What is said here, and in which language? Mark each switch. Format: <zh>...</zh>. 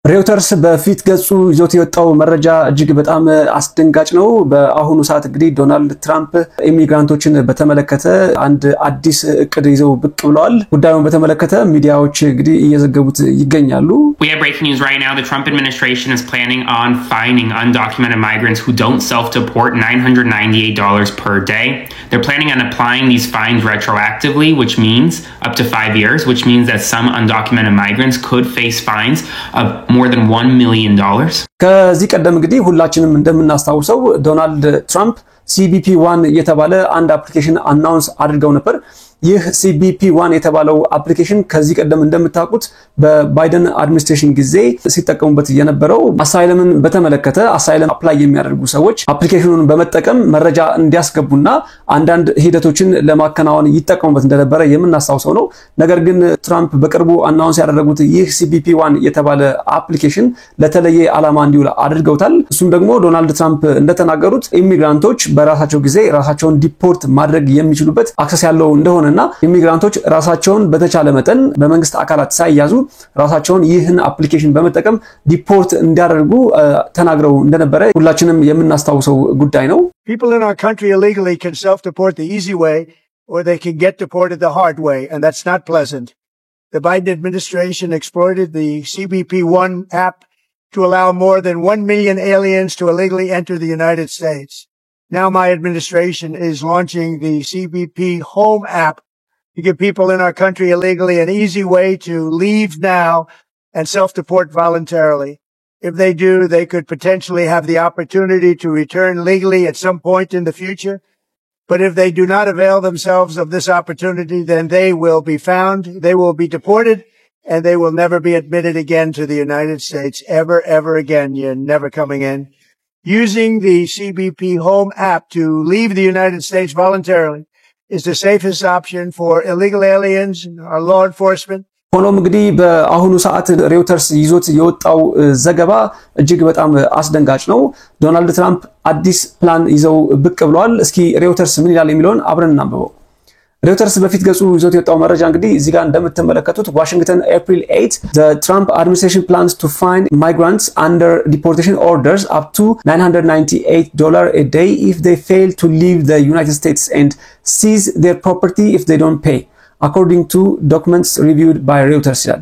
<am>ሬውተርስ በፊት ገጹ ይዞት የወጣው መረጃ እጅግ በጣም አስደንጋጭ ነው። በአሁኑ ሰዓት እንግዲህ ዶናልድ ትራምፕ ኢሚግራንቶችን በተመለከተ አንድ አዲስ እቅድ ይዘው ብቅ ብለዋል። ጉዳዩን በተመለከተ ሚዲያዎች እንግዲህ እየዘገቡት ይገኛሉ።</am> <en>We have breaking news right now. The Trump administration is planning on fining undocumented migrants who don't self-deport $998 per day. They're planning on applying these fines retroactively, which means up to 5 years, which means that some undocumented migrants could face fines of more than $1 million.</en> <am>ከዚህ ቀደም እንግዲህ ሁላችንም እንደምናስታውሰው ዶናልድ ትራምፕ CBP1 የተባለ አንድ አፕሊኬሽን አናውንስ አድርገው ነበር። ይህ CBP1 የተባለው አፕሊኬሽን ከዚህ ቀደም እንደምታውቁት በባይደን አድሚኒስትሬሽን ጊዜ ሲጠቀሙበት የነበረው አሳይለምን በተመለከተ አሳይለም አፕላይ የሚያደርጉ ሰዎች አፕሊኬሽኑን በመጠቀም መረጃ እንዲያስገቡና አንዳንድ ሂደቶችን ለማከናወን ይጠቀሙበት እንደነበረ የምናስታውሰው ነው። ነገር ግን ትራምፕ በቅርቡ አናውንስ ያደረጉት ይህ CBP1 የተባለ አፕሊኬሽን ለተለየ ዓላማ እንዲውል አድርገውታል። እሱም ደግሞ ዶናልድ ትራምፕ እንደተናገሩት ኢሚግራንቶች በራሳቸው ጊዜ ራሳቸውን ዲፖርት ማድረግ የሚችሉበት አክሰስ ያለው እንደሆነና ኢሚግራንቶች ራሳቸውን በተቻለ መጠን በመንግስት አካላት ሳይያዙ ራሳቸውን ይህን አፕሊኬሽን በመጠቀም ዲፖርት እንዲያደርጉ ተናግረው እንደነበረ ሁላችንም የምናስታውሰው ጉዳይ ነው።</am> <en>People in our country illegally can self-deport the easy way or they can get deported the hard way, and that's not pleasant. The Biden administration exploited the CBP1 app to allow more than 1 million aliens to illegally enter the United States. Now my administration is launching the CBP Home app to give people in our country illegally an easy way to leave now and self-deport voluntarily. If they do, they could potentially have the opportunity to return legally at some point in the future. But if they do not avail themselves of this opportunity, then they will be found, they will be deported, and they will never be admitted again to the United States ever again. You're never coming in. Using the CBP Home app to leave the United States voluntarily is the safest option for illegal aliens and our law enforcement.</en> <am>ሆኖም እንግዲህ በአሁኑ ሰዓት ሬውተርስ ይዞት የወጣው ዘገባ እጅግ በጣም አስደንጋጭ ነው። ዶናልድ ትራምፕ አዲስ ፕላን ይዘው ብቅ ብለዋል። እስኪ ሬውተርስ ምን ይላል የሚለውን አብረን እናንብበው። ሬውተርስ በፊት ገጹ ይዞት የወጣው መረጃ እንግዲህ እዚህ ጋር እንደምትመለከቱት ዋሽንግተን</am> <en>April 8 the Trump administration plans to fine migrants under deportation orders up to $998 a day if they fail to leave the United States and seize their property if they don't pay, according to documents reviewed by Reuters.</en>